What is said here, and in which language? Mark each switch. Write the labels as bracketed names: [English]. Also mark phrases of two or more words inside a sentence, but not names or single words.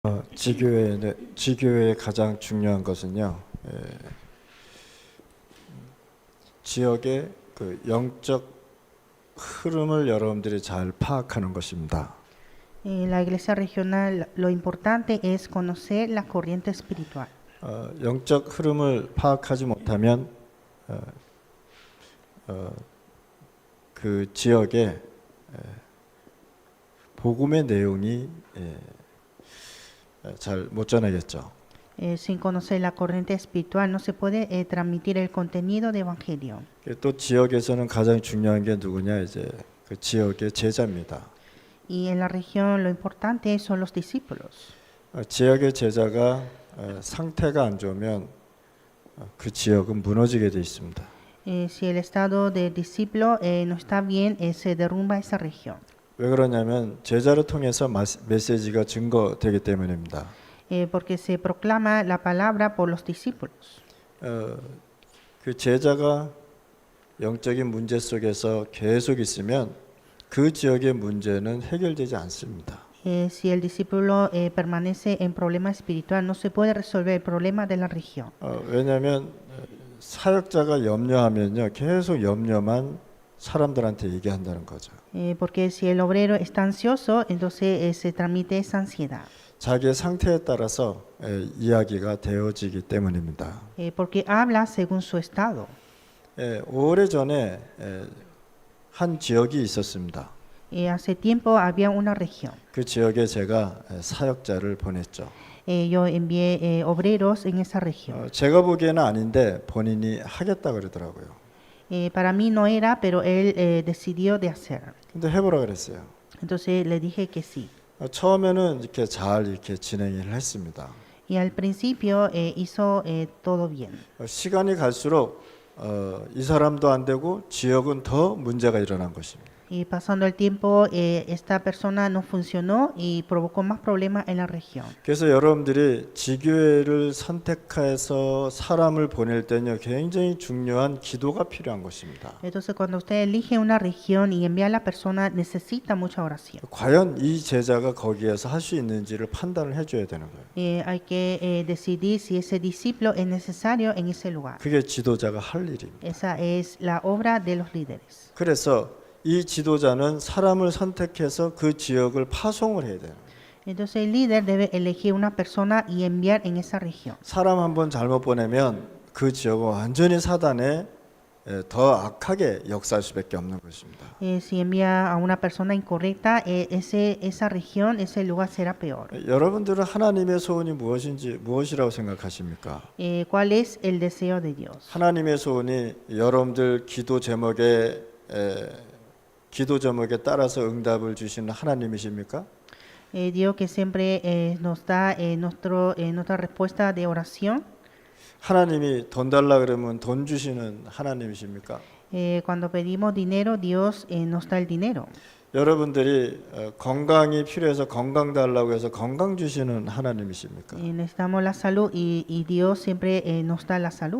[Korean] 지교회의 가장 중요한 것은요, 지역의 그 영적 흐름을 여러분들이 잘 파악하는 것입니다. [Spanish] En la iglesia regional lo importante es conocer la corriente espiritual. [Korean] 영적 흐름을 파악하지 못하면 그 지역의 복음의 내용이 잘 못 전하겠죠. [Spanish] Sin conocer la corriente espiritual no se puede transmitir el contenido de evangelio. [Korean] 또 지역에서는 가장 중요한 게 누구냐, 이제 그 지역의 제자입니다. [Spanish] Y en la región lo importante son los discípulos. [Korean] 지역의 제자가 상태가 안 좋으면 그 지역은 무너지게 돼 있습니다. [Spanish] Si el estado del discípulo no está bien, se derrumba esa región. [Korean] 왜 그러냐면 제자를 통해서 메시지가 증거되기 때문입니다. [Spanish] Porque se proclama la palabra por los discípulos. [Korean] 그 제자가 영적인 문제 속에서 계속 있으면 그 지역의 문제는 해결되지 않습니다. [Spanish] Si el discípulo permanece en problema espiritual, no se puede resolver el problema de la región. [Korean] 왜냐하면 사역자가 염려하면요, 계속 염려만 사람들한테 얘기한다는 거죠. [Spanish] Porque si el obrero está ansioso, entonces se transmite esa ansiedad. [Korean] 자기의 상태에 따라서 이야기가 되어지기 때문입니다. [Spanish] Porque habla según su estado. [Korean] 오래전에 한 지역이 있었습니다. [Spanish] Hace tiempo había una región. [Korean] 그 지역에 제가 사역자를 보냈죠. [Spanish] Yo envié obreros en esa región. [Korean] 제가 보기에는 아닌데 본인이 하겠다 그러더라고요. [Spanish] Para mí no era, pero él decidió de hacer. [Korean] 근데 해보라 그랬어요. [Spanish] Entonces le dije que sí. [Korean] 처음에는 이렇게 잘 이렇게 진행을 했습니다. [Spanish] Y al principio hizo todo bien. [Korean] 시간이 갈수록 이 사람도 안 되고 지역은 더 문제가 일어난 것입니다. [Spanish] Y pasando el tiempo, esta persona no funcionó y provocó más problemas en la región. [Korean] 그래서 여러분들이 지교회를 선택해서 사람을 보낼 때는 굉장히 중요한 기도가 필요한 것입니다. [Spanish] Entonces, cuando usted elige una región y envía a la persona, necesita mucha oración. [Korean] 과연 이 제자가 거기에서 할 수 있는지를 판단을 해줘야 되는 거예요. [Spanish] Hay que decidir si ese discípulo es necesario en ese lugar. [Korean] 그게 지도자가 할 일입니다. [Spanish] Esa es la obra de los líderes. [Korean] 그래서 이 지도자는 사람을 선택해서 그 지역을 파송을 해야 돼요. [Spanish] Entonces el líder debe elegir una persona y enviar en esa región. [Korean] 사람 한 번 잘못 보내면 그 지역은 완전히 사단에 더 악하게 역사할 수밖에 없는 것입니다. [Spanish] Si envía a una persona incorrecta, esa región, ese lugar será peor. [Korean] 여러분들은 하나님의 소원이 무엇이라고 생각하십니까? [Spanish] ¿Cuál es el deseo de Dios? [Korean] 하나님의 소원이 여러분들 기도 제목에 따라서 응답을 주시는 하나님이십니까? [Spanish] Dios que siempre nos da nuestra respuesta de oración. [Korean] 하나님이 돈 달라 그러면 돈 주시는 하나님이십니까? [Spanish] Cuando pedimos dinero, Dios nos da el dinero. [Korean] 여러분들이 건강이 필요해서 건강 달라고 해서 건강 주시는 하나님이십니까? [Spanish] Necesitamos la salud y Dios siempre nos da la salud.